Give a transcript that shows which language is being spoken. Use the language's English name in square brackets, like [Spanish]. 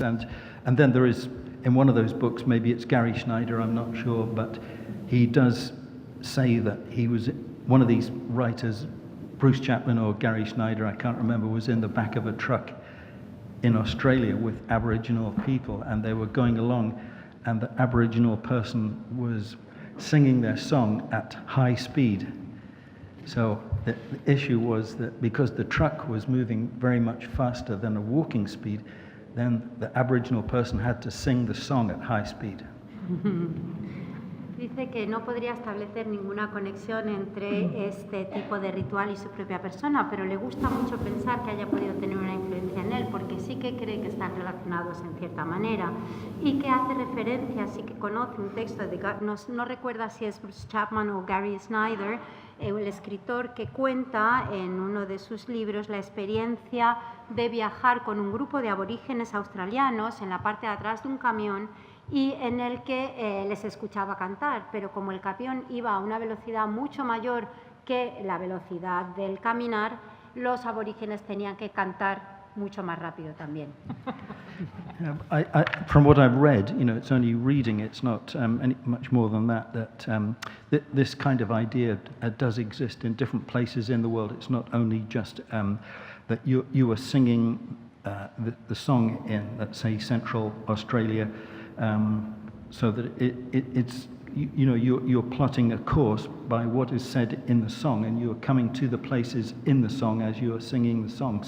[English] And then there is, in one of those books, maybe it's Gary Schneider, I'm not sure, but he does say that he was one of these writers, Bruce Chapman or Gary Schneider, I can't remember, was in the back of a truck in Australia with Aboriginal people, and they were going along, and the Aboriginal person was singing their song at high speed. So the issue was that because the truck was moving very much faster than a walking speed, then the Aboriginal person had to sing the song at high speed. [Spanish] Dice que no podría establecer ninguna conexión entre este tipo de ritual y su propia persona, pero le gusta mucho pensar que haya podido tener una influencia en él, porque sí que cree que están relacionados en cierta manera y que hace referencia, sí que conoce un texto de, no recuerda si es Bruce Chapman o Gary Snyder, el escritor que cuenta en uno de sus libros la experiencia de viajar con un grupo de aborígenes australianos en la parte de atrás de un camión y en el que les escuchaba cantar, pero como el camión iba a una velocidad mucho mayor que la velocidad del caminar, los aborígenes tenían que cantar mucho más rápido también. [English] From what I've read, it's only reading, it's not much more than that this kind of idea does exist in different places in the world. It's not only just that you were singing the song in, let's say, Central Australia, so that it's you're plotting a course by what is said in the song, and you're coming to the places in the song as you are singing the song.